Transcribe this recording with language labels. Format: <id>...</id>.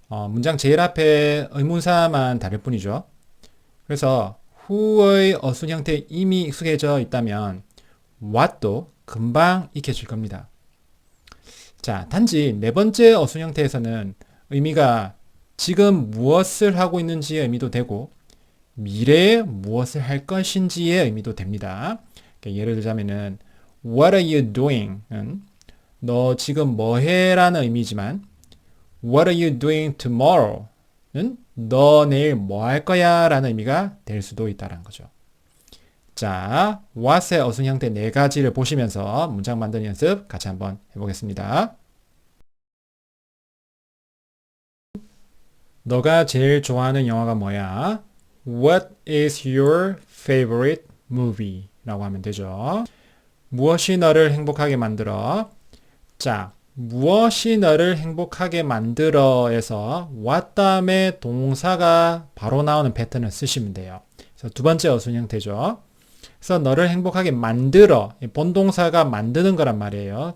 <ko>문장 제일 앞에 의문사만 다를 뿐이죠. 그래서 who의 어순 형태에 이미 익숙해져 있다면 what도 금방 익혀질 겁니다. 자, 단지 네 번째 어순 형태에서는 의미가 지금 무엇을 하고 있는지의 의미도 되고 미래에 무엇을 할 것인지의 의미도 됩니다. 예를 들자면은</ko> <en>What are you doing?</en> <ko>은 너 지금 뭐 해? 라는 의미지만</ko> <en>What are you doing tomorrow?</en> <ko>는 너 내일 뭐 할 거야? 라는 의미가 될 수도 있다는 거죠. 자, what의 어순 형태 네 가지를 보시면서 문장 만드는 연습 같이 한번 해보겠습니다. 너가 제일 좋아하는 영화가 뭐야?</ko> <en>What is your favorite movie?</en> <ko>라고 하면 되죠. 무엇이 너를 행복하게 만들어? 자, 무엇이 너를 행복하게 만들어에서 what 다음에 동사가 바로 나오는 패턴을 쓰시면 돼요. 그래서 두 번째 어순 형태죠. 그래서 너를 행복하게 만들어 본동사가 만드는 거란 말이에요.</ko>